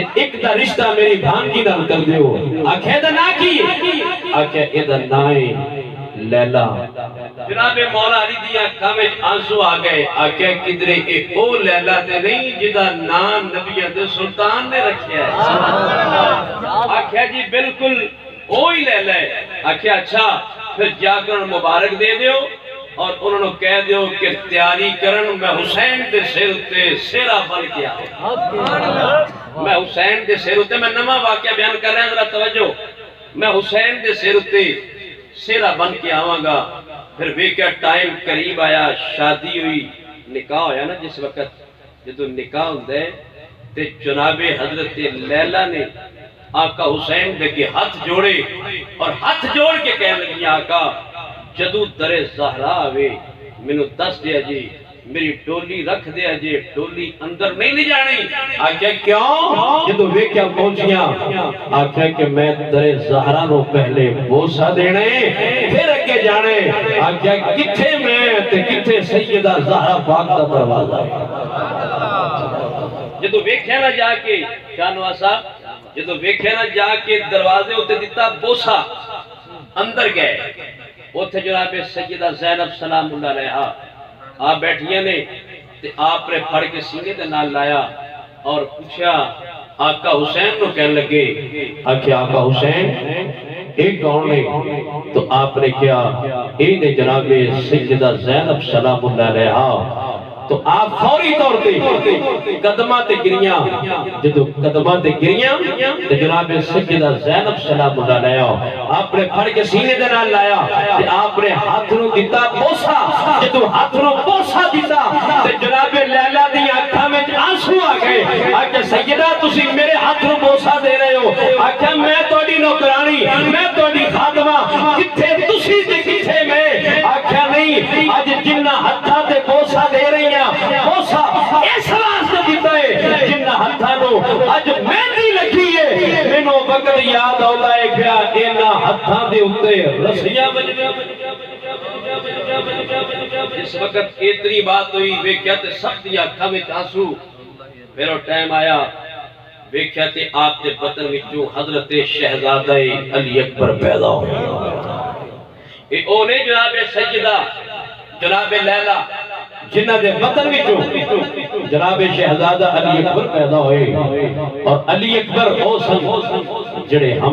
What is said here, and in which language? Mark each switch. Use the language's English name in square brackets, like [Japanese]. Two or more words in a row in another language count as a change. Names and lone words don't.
[Punjabi] ایک دا رشتہ میری بھانجی نال کر دیو. آکھیا دا نا کی, آکھیا اے دا نائے لیلہ. جناب مولا علی دی آنکھاں میں آنسو آ گئے. آکھیا کدرے اے او لیلہ تے نہیں جدا نام نبیت سلطان نے رکھیا ہے. آکھیا جی بالکل وہی لیلہ ہے. آکھیا اچھا پھر جا کر مبارک دے دیو اور انہوں نے کہہ دیو کہ تیاری کرن میں حسین دے سر تے سیرہ بن کیا. میں حسین دے سر تے, میں نما واقعہ بیان کر رہے ہیں, ذرا توجہ, میں حسین دے سر تے سیرہ بن کے آواں گا. پھر ویکھیا ٹائم قریب آیا, شادی ہوئی, نکاح ہویا نا جس وقت, جدو نکاح ہوندے تے جناب حضرت لیلہ نے آقا حسین دے کے ہاتھ جوڑے اور ہاتھ جوڑ کے کہنے لگی آقا جدو در زہرا آوے منو دس دیا جی, میری ڈولی رکھ دیا جی, ڈولی اندر نہیں لے جانی. آکھیا کیوں؟ جدو ویکھیا پہنچیاں, آکھیا کہ میں در زہرا نو پہلے بوسا دینے پھر اگے جانے. آکھیا کتھے میں تے کتھے سیدہ زہرا پاک دا دروازہ ہے. جدو ویکھیا نہ جا کے شانوا صاحب, جدو ویکھیا نہ جا کے دروازے ہوتے دیتا بوسا, اندر گئے. اوتھے جناب سیدہ زینب [Arabic] سلام اللہ علیہا [Punjabi] آپ بیٹھیاں نے, تے آپ نے پھڑ کے سینے تے نال لایا اور پوچھا آقا حسین نو کہنے لگے. آکھیا آقا حسین ایک کون نے؟ تو آپ نے کیا اے نے جناب سیدہ زینب [Arabic] سلام اللہ علیہا. [Punjabi] تو آپ فوری طور تے قدمہ تے گریاں, جدو قدمہ تے گریاں تے جناب سیدہ زینب [Arabic] سلام اللہ علیہا [Punjabi] آپ نے پھڑ کے سینے دے نال لایا تے آپ نے ہاتھ نو دیتا بوسا. جدو ہاتھ نو بوسا دیتا تے جناب لیلہ دی آنکھاں میں آنسو آ گئے. آکھیا سیدہ تسی میرے ہاتھ نو بوسا دے رہے ہو. آکھیا میں تہاڈی نوکرانی, میں تہاڈی خادمہ, کتھے تسی تے کتھے میں. آکھیا نہیں, اج جنہ ہتھاں تے بوسا دے رہی ہیں بوسا اس واسطے دیتا ہے جنہ ہتھاں نو اج مہندی لگی ہے. مینوں وقت یاد آਉਂਦਾ ہے پیا انہاں ہتھاں دے اوتے رسیاں بجیاں. اس وقت اتنی بات ہوئی, ویکھیا تے سب دی اکھاں وچ آنسو. پھر ٹائم آیا, ویکھیا تے آپ دے بطن وچوں حضرت شہزادہ علی اکبر پیدا ہوئے. اے اونے جناب سیدہ جناب لیلہ جنہ دے بطن وچوں جناب شہزادہ علی اکبر پیدا ہوئے اور علی اکبر او سن جڑے ہم